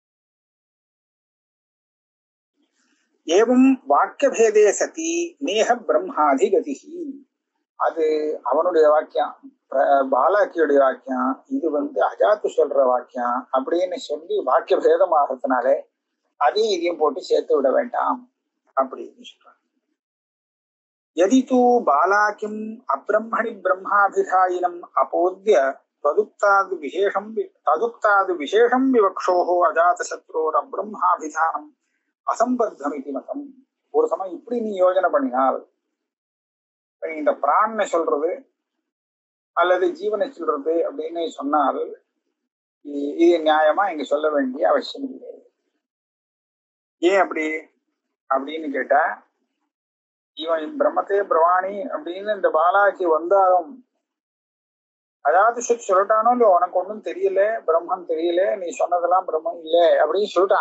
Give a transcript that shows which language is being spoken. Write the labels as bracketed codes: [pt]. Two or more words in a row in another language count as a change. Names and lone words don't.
[sa] एवं वाक्यभेदे सति नेह ब्रह्मादिगतिः. [ta] அது அவனுடைய வாக்கியம், பாலாக்கியுடைய வாக்கியம், இது அஜாத்து சொல்ற வாக்கியம் அப்படின்னு சொல்லி வாக்கிய பேதம் ஆகிறதுனாலே அதையும் இதையும் போட்டு சேர்த்து விட வேண்டாம் அப்படின்னு சொல்றாங்க. [sa] यदि तु बालाकिम अब्रह्मणि ब्रह्माभिधायिनम् अपोद्य तदुक्ताद् विशेषं विवक्षोः अजातशत्रोरब्रह्माभिधानम् असंबद्धमिति मतम्. [ta] ஒரு சமயம் இப்படி நீ யோஜனை பண்ணினால், இந்த பிராணனை சொல்றது அல்லது ஜீவனை சொல்றது அப்படின்னு சொன்னால் இது நியாயமா இங்க சொல்ல வேண்டிய அவசியம் இல்லை. ஏன் அப்படி அப்படின்னு கேட்டா, இவன் [sa] ब्रह्म ते ब्रवाणि [ta] அப்படின்னு இந்த பாலாக்கி வந்தாலும் அதாவது சொல்லிட்டானோ இல்லையோ, உனக்கு ஒன்றும் தெரியல, பிரம்மன் தெரியல, நீ சொன்னதெல்லாம் பிரம்மன் இல்லை அப்படின்னு சொல்லிட்டான்.